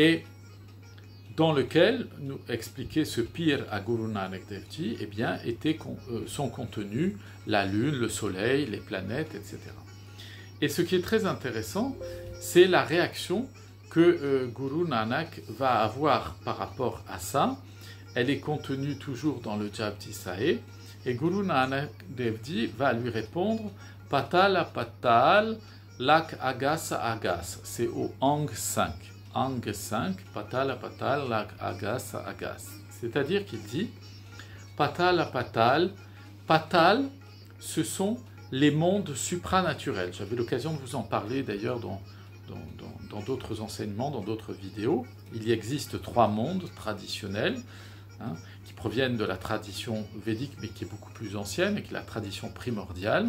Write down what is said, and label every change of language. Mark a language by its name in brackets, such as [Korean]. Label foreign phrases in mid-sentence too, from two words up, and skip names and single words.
[French] Et dans lequel, nous expliquait ce pir à Guru Nanak Dev Ji, eh bien, son contenu, la lune, le soleil, les planètes, etc. Et ce qui est très intéressant, c'est la réaction que Guru Nanak va avoir par rapport à ça. Elle est contenue toujours dans le Japji Sahib, et Guru Nanak Dev Ji va lui répondre « [Punjabi] Patala patal, lak agas agas », [French] c'est au Ang 5. Ang 5, [Punjabi] Patala patal, lak agas agas. [French] C'est-à-dire qu'il dit [Punjabi] Patala patal, patal, [French] ce sont les mondes supranaturels. J'avais l'occasion de vous en parler d'ailleurs dans d'autres enseignements, dans d'autres vidéos. Il y existe 3 mondes traditionnels, qui proviennent de la tradition védique, mais qui est beaucoup plus ancienne, et qui est la tradition primordiale.